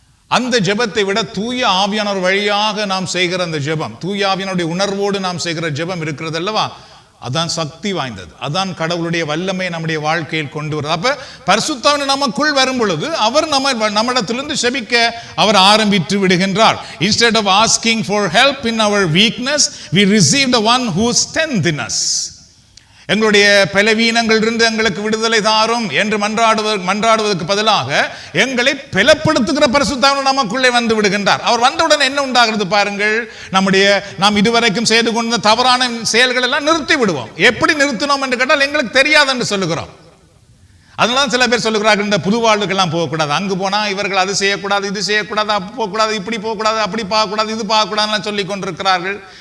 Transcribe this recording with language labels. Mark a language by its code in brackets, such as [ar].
[ta] அந்த ஜெபத்தை விட தூய ஆவியானவர் வழியாக நாம் செய்கிற அந்த ஜெபம், தூய ஆவியானவருடைய உணர்வோடு நாம் செய்கிற ஜெபம் இருக்கிறது அல்லவா, அதான் சக்தி வாய்ந்தது. அதான் கடவுளுடைய வல்லமை நம்முடைய வாழ்க்கையில் கொண்டு வருது. அப்ப பரிசுத்த ஆவியானவர் நமக்குள் வரும் பொழுது அவர் நம்மிடத்திலிருந்து செபிக்க அவர் ஆரம்பித்து விடுகின்றார். [en] Instead of asking for help in our weakness, we receive the one who strengthens us. [ta] எங்களுடைய பலவீனங்களிலிருந்து எங்களுக்கு விடுதலை தாரும் என்று மன்றாடுவதற்கு பதிலாக எங்களை பலப்படுத்துகிற பரிசுத்த ஆவியானவர் நமக்குள்ளே வந்து விடுகின்றார். அவர் வந்தவுடன் என்ன உண்டாகிறது பாருங்கள், நாம் இதுவரைக்கும் செய்து கொண்ட தவறான செயல்கள் எல்லாம் நிறுத்தி விடுவோம். எப்படி நிறுத்தினோம் என்று கேட்டால் எங்களுக்கு தெரியாது என்று சொல்லுகிறோம். அதனால சில பேர் சொல்லுகிறார்கள், இந்த புது வாழ்வுக்கெல்லாம் போகக்கூடாது, அங்கு போனா இவர்கள் அது செய்யக்கூடாது, இது செய்யக்கூடாது, அப்படி போகக்கூடாது, இப்படி போகக்கூடாது, அப்படி பார்க்கக்கூடாது, இது பார்க்கக்கூடாதுன்னு சொல்லி கொண்டிருக்கிறார்கள்.